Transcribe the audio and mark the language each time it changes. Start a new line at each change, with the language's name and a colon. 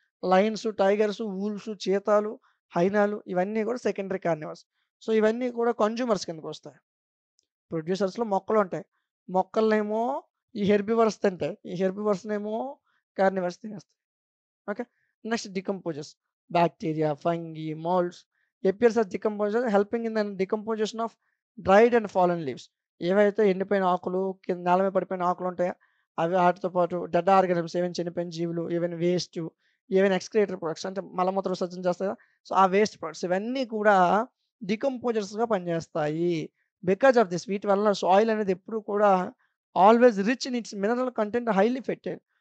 Telugu: Lion's, టైగర్సు, wolves, చీతాలు, హైనాలు ఇవన్నీ కూడా secondary carnivores. So, ఇవన్నీ కూడా కన్జ్యూమర్స్ కిందకొస్తాయి. ప్రొడ్యూసర్స్‌లో మొక్కలుంటాయి. మొక్కలనేమో ఈ హెర్బివర్స్ తింటాయి. ఈ హెర్బివర్స్‌నేమో carnivores తినేస్తాయి. Okay. Next decomposers.
English: Bacteria, fungi, moulds appears as decomposer helping in the decomposition of dried and fallen leaves.
Telugu: ఏవైతే ఎండిపోయిన ఆకులు, కింద నేల మీద పడిపోయిన ఆకులు ఉంటాయో అవి వాటితో పాటు డెడ్ ఆర్గానిజమ్స్ ఏవైనా చనిపోయిన జీవులు, ఏవైనా వేస్టు, ఏవైనా ఎక్స్‌క్రియేటెడ్ ప్రొడక్ట్స్ అంటే మలమూత్ర విసర్జన చేస్తాయి కదా! సో, ఆ వేస్ట్ ప్రొడక్ట్స్ ఇవన్నీ కూడా డికంపోజర్స్‌గా పనిచేస్తాయి.
English: because of this
Telugu: వీటి వల్ల
English: soil
Telugu: అనేది ఎప్పుడు కూడా
English: Always rich in its mineral content highly fertile.